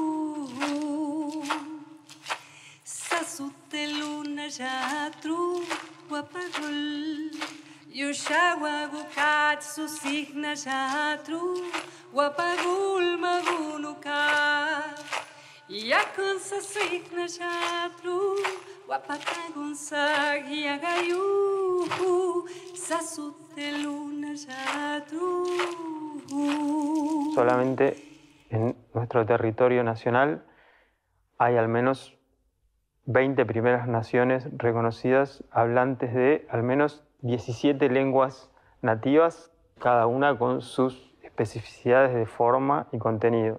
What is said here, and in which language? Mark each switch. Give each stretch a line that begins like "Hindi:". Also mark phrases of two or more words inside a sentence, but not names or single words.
Spanish: Sasuteluna jatru wapagol Yushawa gukatsu signa jatru wapagul magunuka Yakansa signa jatru wapatagunsa yagayu Sasuteluna jatru. Solamente en nuestro territorio nacional hay al menos 20 primeras naciones reconocidas hablantes de al menos 17 lenguas nativas, cada una con sus especificidades de forma y contenido.